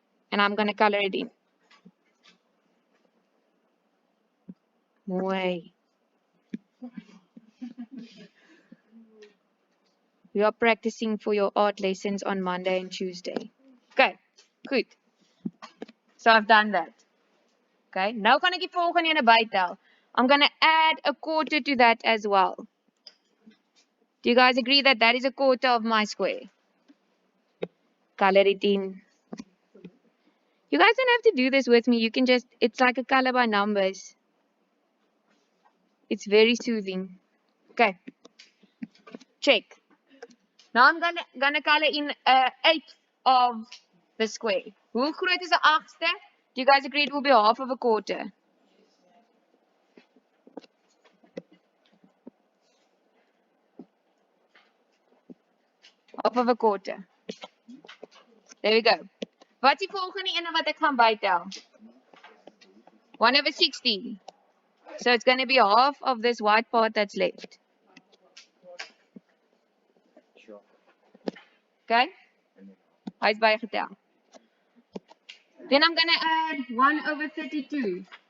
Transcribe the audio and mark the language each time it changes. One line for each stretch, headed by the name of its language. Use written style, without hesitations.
English: And I'm going to color it in.
Afrikaans: Mooi.
English: We are practicing for your art lessons on Monday and Tuesday. Okay, good. So I've done that.
Afrikaans: Okay, now gaan ek die volgende ene bytel.
English: I'm going to add a quarter to that as well. Do you guys agree that that is a quarter of my square? Color it in. You guys don't have to do this with me. You can just, it's like a color by numbers. It's very soothing. Okay. Check. Now I'm gonna color in 1/8 of the square.
Afrikaans: Hoe groot is 'n agste?
English: Do you guys agree it will be half of a quarter? Half of a quarter. There we go.
Afrikaans: Wat is die volgende ene wat ek gaan bytel?
English: 1/16. So it's going to be half of this white part that's left. Okay?
Afrikaans: Hy's bygetel.
English: Then I'm going to add 1/32.